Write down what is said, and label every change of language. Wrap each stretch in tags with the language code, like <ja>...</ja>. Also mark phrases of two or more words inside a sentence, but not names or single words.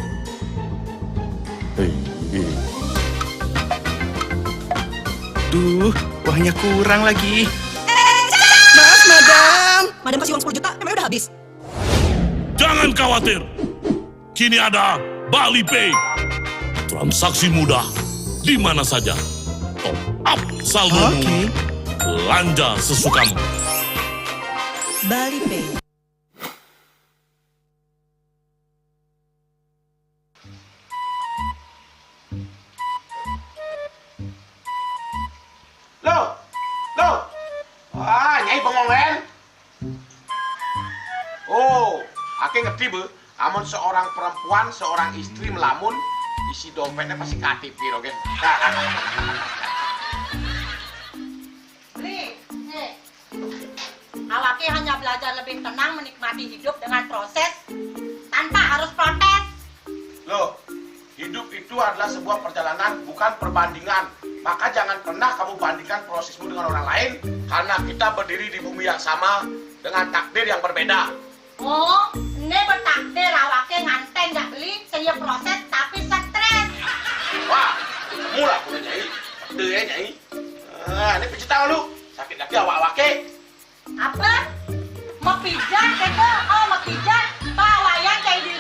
<id>Duh, uangnya kurang lagi. Maaf, Madam. Madam kasih uang 10 juta, emang udah habis? Jangan khawatir. Kini ada Bali Pay. Transaksi mudah, di mana saja.</id> <en>Top up</en> <id>saldomu. Belanja sesukamu. Bali Pay.</id> <ban>Nyai bengong men. Oh, ake ngerti be.</ban> <id>Amun seorang perempuan, seorang istri melamun, isi dompetnya pasti KTP, oke? Beli, awake hanya belajar lebih tenang menikmati hidup dengan proses tanpa harus protes. Loh, hidup itu adalah sebuah perjalanan, bukan perbandingan. Maka jangan pernah kamu bandingkan prosesmu dengan orang lain, karena kita berdiri di bumi yang sama dengan takdir yang berbeda. Oh, ini bertakdir</id> <ban>awake nganten</ban> <id>gak beli, saya proses tapi stres. Wah, mula aku Nyai. Takdir ya Nyai. Ini pijit tangan lu, sakit kaki awake. Apa? Mau pijat keko? Oh, mau pijat? Bawayan</id>